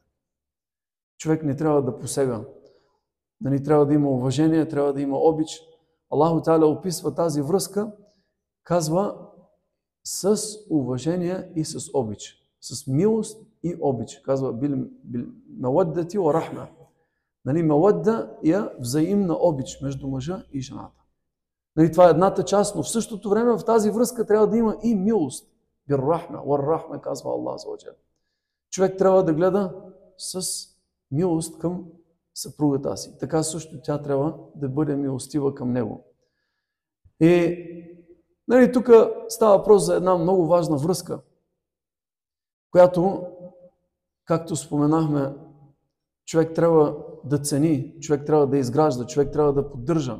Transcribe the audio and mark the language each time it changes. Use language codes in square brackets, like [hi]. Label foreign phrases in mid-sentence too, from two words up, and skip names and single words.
[bg] Човек не трябва да посега. Трябва да има уважение, трябва да има обич. [ar] الله تعالى [bg] описва тази връзка, казва с уважение и с обич. С милост и обич. Казва [ar] بالمودة والرحمة. [bg] Мавадда е взаимна обич между мъжа и жената. Това е едната част, но в същото време в тази връзка трябва да има и милост. [ar] بالرحمة والرحمة, казва الله عز وجل. [bg] Човек трябва да гледа с милост към съпругата си. Така също тя трябва да бъде милостива към него. И тук става въпрос за една много важна връзка, която, както споменахме, човек трябва да цени, човек трябва да изгражда, човек трябва да поддържа.